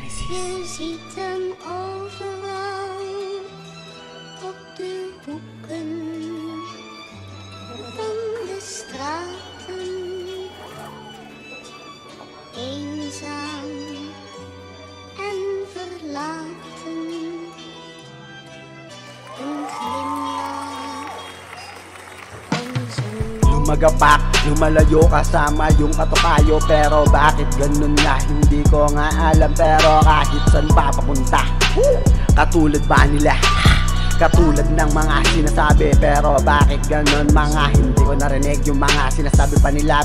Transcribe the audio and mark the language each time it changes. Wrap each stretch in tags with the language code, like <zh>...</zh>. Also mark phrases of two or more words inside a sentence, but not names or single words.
<nl>Je ziet hem overal op de hoeken van de straten, eenzaam en verlaten. Een glimlach om zijn</nl> <tl>Lumagapak, lumalayo kasama yung katukayo. Pero bakit ganun nga, hindi ko nga alam. Pero kahit saan pa papunta, katulad ba nila, katulad ng mga sinasabi. Pero bakit ganun mga, hindi ko narinig yung mga sinasabi pa nila.</tl>